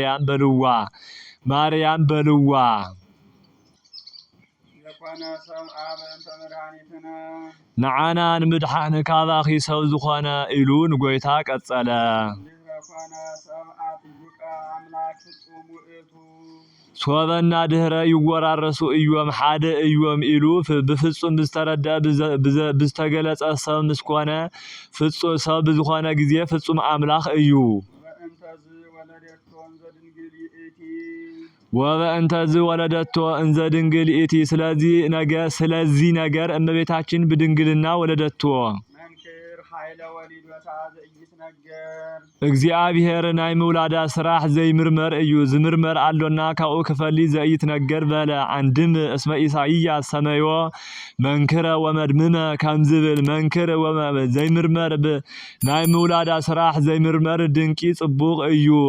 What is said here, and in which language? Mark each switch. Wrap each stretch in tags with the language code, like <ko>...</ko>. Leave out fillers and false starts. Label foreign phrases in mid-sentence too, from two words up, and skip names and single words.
<ti>ማርያም በልዋ ነዓና ንምድሓን ካባኺ ሰብ ዝኾነ ኢሉ ንጎይታ ቀጸለ ሶበና ድህረ ይወራረሱ እዮም ሓደ እዮም ኢሉ ብፍጹም ብዝተረዳ ብዝተገለጸ ሰብ ምስኮነ ፍጹም ሰብ ዝኾነ ጊዜ ፍጹም አምላኽ እዩ</ti> <gez>ወበእንተዝ ወለደቶ እንዘ ድንግል ኢቲ</gez> <am>ስለዚህ ነገር እመቤታችን በድንግልና ወለደቶ</am> <ti>እግዚአብሔር ናይ ምውላዳ ስራሕ ዘይምርመር እዩ ዝምርመር አሎና ካኡ ክፈሊ ዘይትነገር በለ አንድም</ti> <gez>እስመ ኢሳይያስ ሰመዮ መንክረ ወመድምመ</gez> <ti>ከምዝብል መንክር ዘይምርመር ናይ ምውላዳ ስራሕ ዘይምርመር ድንቂ ጽቡቕ እዩ</ti>